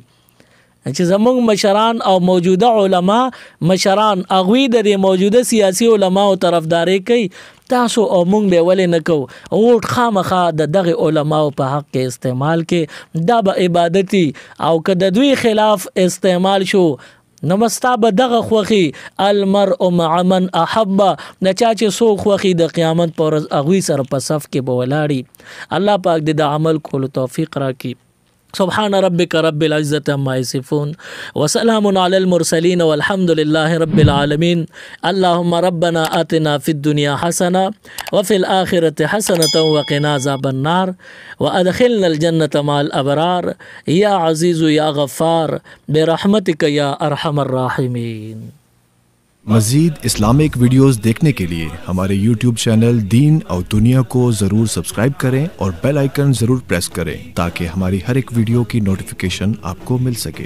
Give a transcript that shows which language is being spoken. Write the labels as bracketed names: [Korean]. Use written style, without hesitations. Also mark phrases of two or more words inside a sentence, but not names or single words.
[Pashto] چې زمونږ مشران او موجوده علما مشران هغوی د دې موجوده سیاسي علماو طرفداري کوي. تاسو او مونږ به ولې نه کوو. ووټ خامخا د دغه علماو په حق کې استعمال کې، دا به عبادتي، او که د دوی خلاف استعمال شو نمستا به دغه خوخي [Arabic] المرء مع من احب، [Pashto] نه چا چې سو خوخي د قیامت پر ورځ اغوي سره په صف کې به ولاړی. الله پاک دې د عمل کولو توفیق راکړي. [Arabic] سبحان ربك رب العزة عما يصفون وسلام على المرسلين والحمد لله رب العالمين. اللهم ربنا آتنا في الدنيا حسنة وفي الآخرة حسنة وقنا عذاب النار وأدخلنا الجنة مع الأبرار يا عزيز يا غفار برحمتك يا أرحم الراحمين. [Hindi] मज़ीद [English] Islamic videos [Hindi] देखने के लिए हमारे YouTube चैनल दीन और दुनिया को ज़रूर सब्सक्राइब करें और [English] bell icon [Hindi] ज़रूर प्रेस करें ताकि हमारी हर एक वीडियो की नोटिफिकेशन आपको मिल सके।